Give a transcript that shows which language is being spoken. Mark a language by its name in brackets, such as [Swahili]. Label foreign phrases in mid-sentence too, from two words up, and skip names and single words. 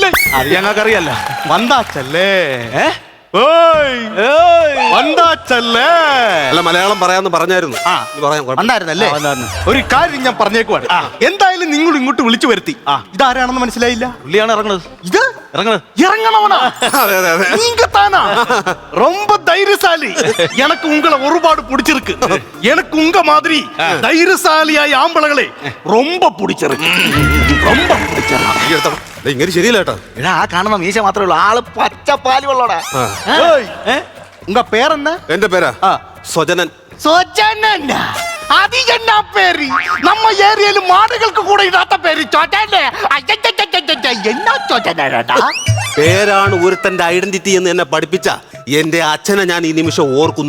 [Malayalam] അത് ഞങ്ങൾക്കറിയല്ല. വന്നാച്ചല്ലേ അല്ല, മലയാളം പറയാന്ന് പറഞ്ഞായിരുന്നു. വന്നായിരുന്നല്ലേ? ഒരു കാര്യം ഞാൻ പറഞ്ഞേക്കുവാണ്. എന്തായാലും നിങ്ങൾ ഇങ്ങോട്ട് വിളിച്ചു വരുത്തി. ഇതാരാണെന്ന് മനസ്സിലായില്ല? പുള്ളിയാണ് ഇറങ്ങണത്. [Tamil] ഇത് இறங்கണവനാ? நீங்க தானா? ரொம்ப தைரியசாலி. எனக்கு உங்களை ஒருபாடு பிடிச்சிருக்கு. எனக்கு உங்க மாதிரி தைரியசாலியாய் ஆம்பளங்களே ரொம்ப பிடிச்சிருக்கு. ரொம்ப பிடிச்சிருக்கு. [Malayalam] ഇങ്ങനെ ശരിയല്ല കേട്ടോ. എടാ ആ കാണുന്ന മീശ മാത്രമേ ഉള്ളൂ, ആള് പച്ചപ്പാല് വെള്ളോടാ. [Tamil] உங்க பேர் என்ன? [Malayalam] എന്റെ പേരാ സ്വജനൻ. സോജനൻ. അത് എന്നാ പേര്? നമ്മ ഏരിയയിൽ മാടുകൾക്ക് കൂടെ ഇടാത്ത പേര് ചോജനെ. എന്നാ ചോജനാടാ? പേരാണ് ഒരുത്തന്റെ ഐഡന്റിറ്റി എന്ന് എന്നെ പഠിപ്പിച്ച എന്റെ അച്ഛനെ ഞാൻ ഈ നിമിഷം ഓർക്കുന്നു.